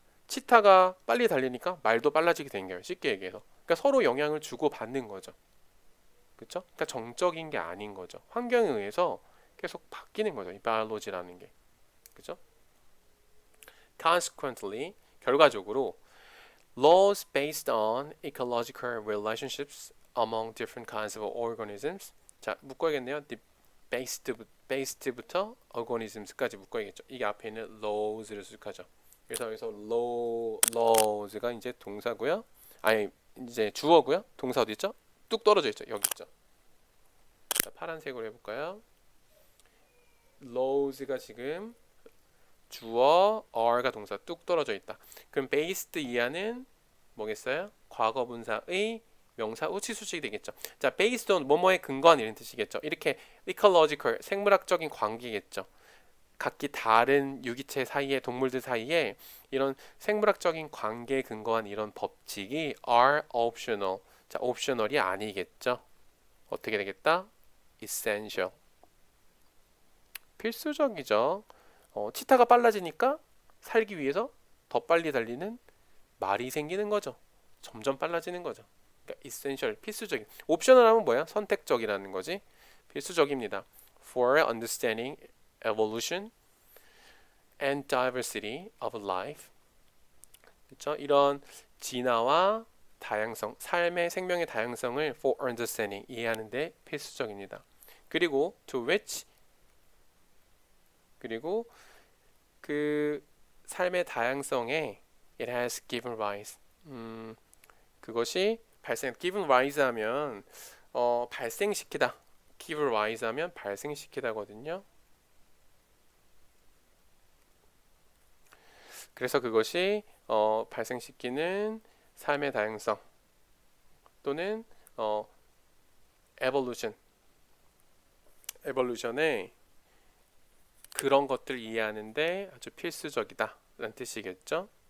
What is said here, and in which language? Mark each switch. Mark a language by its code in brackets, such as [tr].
[ko] 치타가 빨리 달리니까 말도 빨라지게 된 거예요. 쉽게 얘기해서. 그러니까 서로 영향을 주고 받는 거죠. 그렇죠? 그러니까 정적인 게 아닌 거죠. 환경에 의해서 계속 바뀌는 거죠. 이 바이올로지라는 게. 그렇죠? Consequently, 결과적으로 [en] laws based on ecological relationships among different kinds of organisms. [ko] 자, 묶어야겠네요. the based부터 organisms까지 묶어야겠죠. 이게 앞에 있는 laws를 수식하죠. 그래서 여기서 laws가 이제 동사고요. 아니 이제 주어고요. 동사 어디 있죠? 뚝 떨어져 있죠. 여기 있죠. 자, 파란색으로 해볼까요? laws가 지금 주어, are가 동사 뚝 떨어져 있다. 그럼 based 이하는 뭐겠어요? 과거 분사의 명사 우치 수식이 되겠죠. 자, based on 뭐뭐에 근거한 이런 뜻이겠죠. 이렇게 ecological 생물학적인 관계겠죠. 각기 다른 유기체 사이에 동물들 사이에 이런 생물학적인 관계에 근거한 이런 법칙이 [en] are optional. [ko] 자, optional이 아니겠죠. 어떻게 되겠다? essential. 필수적이죠. 치타가 빨라지니까 살기 위해서 더 빨리 달리는 말이 생기는 거죠. 점점 빨라지는 거죠. 그러니까 essential, 필수적인. 옵셔널 하면 뭐야? 선택적이라는 거지. 필수적입니다. [en] For understanding evolution and diversity of life. [ko] 그렇죠? 이런 진화와 다양성, 삶의 생명의 다양성을 [en] for understanding [ko] 이해하는데 필수적입니다. 그리고 [en] to which [ko] 그리고 그 삶의 다양성에 [en] it has given rise. [ko] 그것이 given rise 하면 발생시키다. give rise 하면 발생시키다거든요. 그래서 그것이 발생시키는 삶의 다양성 또는 evolution의 그런 것들을 이해하는데 아주 필수적이다 라는 뜻이겠죠.